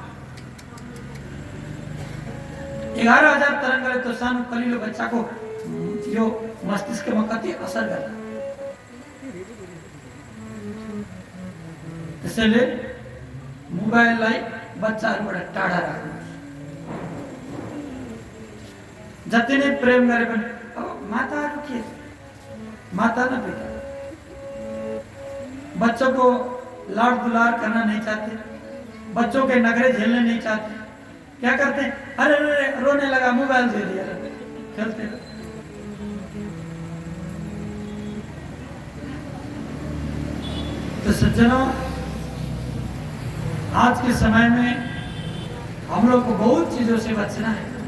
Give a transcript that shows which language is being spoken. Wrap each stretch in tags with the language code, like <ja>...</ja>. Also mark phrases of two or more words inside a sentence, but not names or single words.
<ne>11,000 तरंगले तो सानो कलिलो बच्चाको यो मस्तिष्कमा कति असर गर्छ। त्यसैले मोबाइललाई बच्चाहरूबाट टाढा राख्नुहोस्। जति नै प्रेम गरे पनि अब माताहरू के,</ne> <hi>माता न पिता बच्चों को लाड़ दुलार करना नहीं चाहते, बच्चों के नखरे झेलने नहीं चाहते। क्या करते हैं? अरे अरे रोने लगा, मोबाइल दे दिया, खेलते रहो। तो सज्जनों, आज के समय में हम लोग को बहुत चीजों से बचना है।</hi>